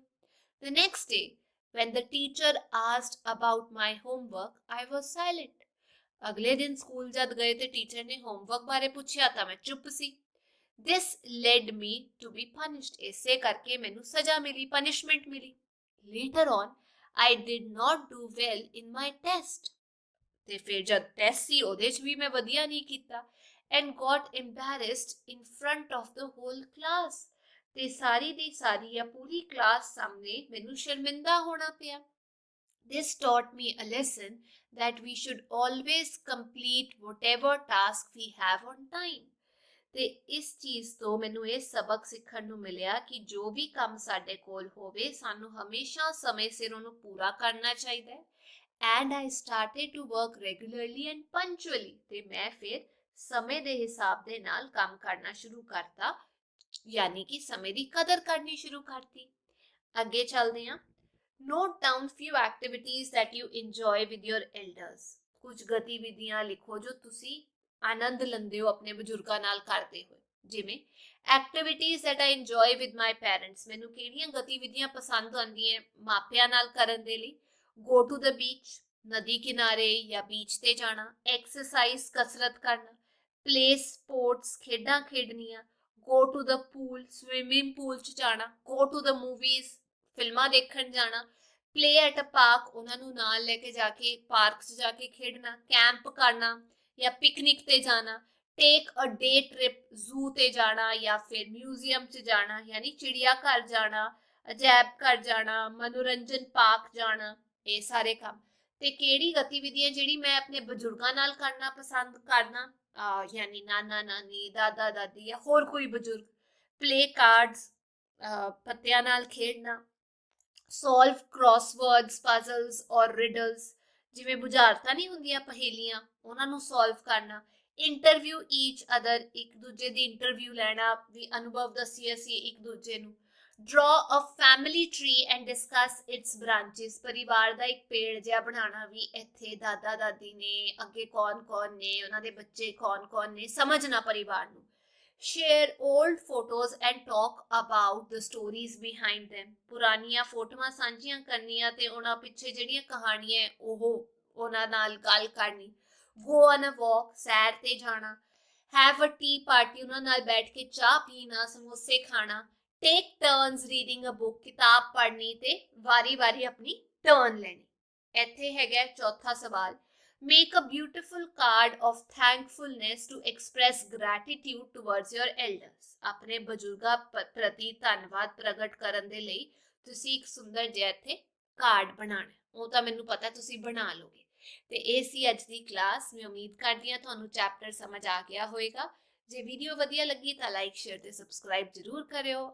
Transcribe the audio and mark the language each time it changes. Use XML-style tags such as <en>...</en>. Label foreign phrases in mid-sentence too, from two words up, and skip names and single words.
<en>The next day, when the teacher asked about my homework, I was silent।</en> <pa>ਅਗਲੇ ਦਿਨ ਸਕੂਲ ਜਦ ਗਏ ਤੇ ਟੀਚਰ ਨੇ ਹੋਮਵਰਕ ਬਾਰੇ ਪੁੱਛਿਆ ਤਾਂ ਮੈਂ ਚੁੱਪ ਸੀ।</pa> <en>This led me to be punished।</en> <pa>ਇਸੇ ਕਰਕੇ ਮੈਨੂੰ ਸਜ਼ਾ ਮਿਲੀ, punishment ਮਿਲੀ।</pa> <en>Later on, I did not do well in my test।</en> <pa>ਤੇ ਫਿਰ ਜਦ ਟੈਸਟ ਸੀ ਉਹਦੇ ਚ ਵੀ ਮੈਂ ਵਧੀਆ ਨਹੀਂ ਕੀਤਾ।</pa> <en>And got embarrassed in front of the whole class।</en> <pa>ਤੇ ਸਾਰੀ ਦੀ ਸਾਰੀ ਜਾਂ ਪੂਰੀ ਕਲਾਸ ਸਾਹਮਣੇ ਮੈਨੂੰ ਸ਼ਰਮਿੰਦਾ ਹੋਣਾ ਪਿਆ।</pa> <en>This taught me a lesson that we should always complete whatever task we have on time।</en> <pa>ਤੇ ਇਸ ਚੀਜ਼ ਤੋਂ ਮੈਨੂੰ ਇਹ ਸਬਕ ਸਿੱਖਣ ਨੂੰ ਮਿਲਿਆ ਕਿ ਜੋ ਵੀ ਕੰਮ ਸਾਡੇ ਕੋਲ ਹੋਵੇ ਸਾਨੂੰ ਹਮੇਸ਼ਾ ਸਮੇਂ ਸਿਰ ਉਹਨੂੰ ਪੂਰਾ ਕਰਨਾ ਚਾਹੀਦਾ ਹੈ।</pa> <en>And I started to work regularly and punctually।</en> <pa>ਤੇ ਮੈਂ ਫਿਰ ਸਮੇਂ ਦੇ ਹਿਸਾਬ ਦੇ ਨਾਲ ਕੰਮ ਕਰਨਾ ਸ਼ੁਰੂ ਕਰਤਾ, ਯਾਨੀ ਕਿ ਸਮੇਂ ਦੀ ਕਦਰ ਕਰਨੀ ਸ਼ੁਰੂ ਕਰਤੀ। ਅੱਗੇ ਚੱਲਦੇ ਹਾਂ।</pa> <en>Note down few activities that you enjoy with your elders।</en> <pa>ਕੁਝ ਗਤੀਵਿਧੀਆਂ ਲਿਖੋ ਜੋ ਤੁਸੀਂ ਆਨੰਦ ਲੈਂਦੇ ਹੋ ਆਪਣੇ ਬਜ਼ੁਰਗਾਂ ਨਾਲ ਕਰਦੇ ਹੋਏ।</pa> <en>ਜਿਵੇਂ activities that I enjoy with my parents।</en> <pa>ਮੈਨੂੰ ਕਿਹੜੀਆਂ ਗਤੀਵਿਧੀਆਂ ਪਸੰਦ ਆਉਂਦੀਆਂ ਮਾਪਿਆਂ ਨਾਲ ਕਰਨ ਦੇ ਲਈ?</pa> <en>Go to the beach,</en> <pa>ਨਦੀ ਕਿਨਾਰੇ ਜਾਂ ਬੀਚ ਤੇ ਜਾਣਾ।</pa> <en>Exercise,</en> <pa>ਕਸਰਤ ਕਰਨਾ।</pa> <en>Play sports,</en> <pa>ਖੇਡਾਂ ਖੇਡਣੀਆਂ।</pa> <en>Go to the pool, swimming pool</en> <pa>ਚ ਜਾਣਾ।</pa> <en>Go to the movies,</en> <pa>ਫਿਲਮਾਂ ਦੇਖਣ ਜਾਣਾ।</pa> <en>Play at a park,</en> <pa>ਉਹਨਾਂ ਨੂੰ ਨਾਲ ਲੈ ਕੇ ਜਾ ਕੇ ਪਾਰਕ 'ਚ ਜਾ ਕੇ ਖੇਡਣਾ। ਕੈਂਪ ਕਰਨਾ ਜਾਂ ਪਿਕਨਿਕ ਤੇ ਜਾਣਾ।</pa> <en>Take a day trip,</en> <pa>zoo ਤੇ ਜਾਣਾ ਜਾਂ ਫਿਰ ਮਿਊਜ਼ੀਅਮ 'ਚ ਜਾਣਾ, ਯਾਨੀ ਚਿੜੀਆ ਘਰ ਜਾਣਾ, ਅਜਾਇਬ ਘਰ ਜਾਣਾ, ਮਨੋਰੰਜਨ ਪਾਰਕ ਜਾਣਾ। ਇਹ ਸਾਰੇ ਕੰਮ। ਤੇ ਕਿਹੜੀ ਗਤੀਵਿਧੀ ਹੈ ਜਿਹੜੀ ਮੈਂ ਆਪਣੇ ਬਜ਼ੁਰਗਾਂ ਨਾਲ ਕਰਨਾ ਪਸੰਦ ਕਰਨਾ, ਯਾਨੀ ਨਾਨਾ ਨਾਨੀ, ਦਾਦਾ ਦਾਦੀ ਜਾਂ ਹੋਰ ਕੋਈ ਬਜ਼ੁਰਗ।</pa> <en>Play cards,</en> <pa>ਪੱਤਿਆਂ ਨਾਲ ਖੇਡਣਾ।</pa> <en>Solve crosswords, puzzles</en> <pa>ਔਰ riddles, ਜਿਵੇਂ ਬੁਝਾਰਤਾਂ ਨਹੀਂ ਹੁੰਦੀਆਂ ਪਹੇਲੀਆਂ, ਉਹਨਾਂ ਨੂੰ solve ਕਰਨਾ।</pa> <en>Interview each other,</en> <pa>ਇੱਕ ਦੂਜੇ ਦੀ ਇੰਟਰਵਿਊ ਲੈਣਾ, ਵੀ ਅਨੁਭਵ ਦੱਸੀਏ ਅਸੀਂ ਇੱਕ ਦੂਜੇ ਨੂੰ।</pa> <en>Draw a family tree and discuss its branches।</en> <pa>ਪਰਿਵਾਰ ਦਾ ਇੱਕ ਪੇੜ ਜਿਹਾ ਬਣਾਉਣਾ, ਵੀ ਇੱਥੇ ਦਾਦਾ ਦਾਦੀ ਨੇ, ਅੱਗੇ ਕੌਣ ਕੌਣ ਨੇ, ਉਹਨਾਂ ਦੇ ਬੱਚੇ ਕੌਣ ਕੌਣ ਨੇ, ਸਮਝਣਾ ਪਰਿਵਾਰ ਨੂੰ।</pa> <en>Share old photos and talk about the stories behind them।</en> <pa>ਪੁਰਾਣੀਆਂ ਫੋਟੋਆਂ ਸਾਂਝੀਆਂ ਕਰਨੀਆਂ ਤੇ ਉਹਨਾਂ ਪਿੱਛੇ ਜਿਹੜੀਆਂ ਕਹਾਣੀਆਂ ਉਹਨਾਂ ਨਾਲ ਗੱਲ ਕਰਨੀ।</pa> <en>Go on a walk,</en> <pa>ਸੈਰ ਤੇ ਜਾਣਾ।</pa> <en>Have a tea party,</en> <pa>ਉਹਨਾਂ ਨਾਲ ਬੈਠ ਕੇ ਚਾਹ ਪੀਣਾ, ਸਮੋਸੇ ਖਾਣਾ।</pa> <en>Take turns reading a book,</en> <pa>ਕਿਤਾਬ ਪੜ੍ਹਨੀ ਤੇ ਵਾਰੀ ਵਾਰੀ ਆਪਣੀ ਟਰਨ ਲੈਣੀ। ਇੱਥੇ ਹੈਗਾ ਚੌਥਾ ਸਵਾਲ। Make a beautiful card of thankfulness to express gratitude towards your elders। ਆਪਣੇ ਬਜ਼ੁਰਗਾਂ ਪ੍ਰਤੀ ਧੰਨਵਾਦ ਪ੍ਰਗਟ ਕਰਨ ਦੇ ਲਈ ਤੁਸੀਂ ਇੱਕ ਸੁੰਦਰ ਜਿਹਾ ਇੱਥੇ ਕਾਰਡ ਬਣਾਉਣਾ। ਉਹ ਤਾਂ ਮੈਨੂੰ ਪਤਾ ਤੁਸੀਂ ਬਣਾ ਲੋਗੇ। ਤੇ ਇਹ ਸੀ ਅੱਜ ਦੀ ਕਲਾਸ। ਮੈਂ ਉਮੀਦ ਕਰਦੀ ਹਾਂ ਤੁਹਾਨੂੰ ਚੈਪਟਰ ਸਮਝ ਆ ਗਿਆ ਹੋਵੇਗਾ। ਜੇ ਵੀਡੀਓ ਵਧੀਆ ਲੱਗੀ ਤਾਂ</pa> <en>like share</en> <pa>ਤੇ ਸਬਸਕ੍ਰਾਈਬ ਜ਼ਰੂਰ ਕਰਿਓ।</pa>